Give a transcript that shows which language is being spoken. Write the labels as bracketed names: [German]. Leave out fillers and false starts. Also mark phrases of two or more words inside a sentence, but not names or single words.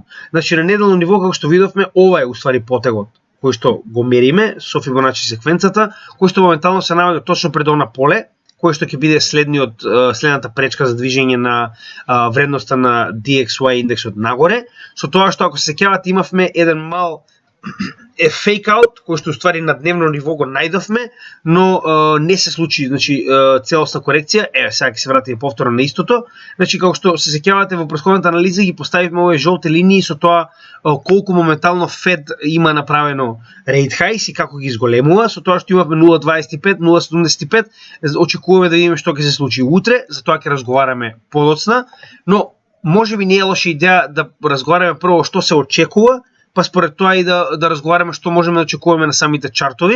[Macedonian] Значи, на неделно ниво, како што видовме, ова е уствари потегот кој што го мериме со Фибоначи секвенцата, кој што моментално се наоѓа точно пред она поле, кој што ќе биде следната пречка за движење на вредноста на DXY индексот нагоре, со тоа што ако се сеќавате имавме еден мал [English] fake out [Macedonian] кој што уствари на дневно ниво го најдовме, но не се случи, значи целосна корекција. Еве сега ќе се вратиме повторно на истото. Значи како што се сеќавате во претходната анализа ги поставивме овие жолти линии со тоа колку моментално Fed има направено [English] rate hikes [Macedonian] и како ги изголемува, со тоа што имавме 0.25, 0.75, очекуваме да видиме што ќе се случи утре, за тоа ќе разговараме подоцна, но можеби не е лоша идеја да разговараме прво што се очекува, па според тоа и да разговараме што можеме да очекуваме на самите чартови.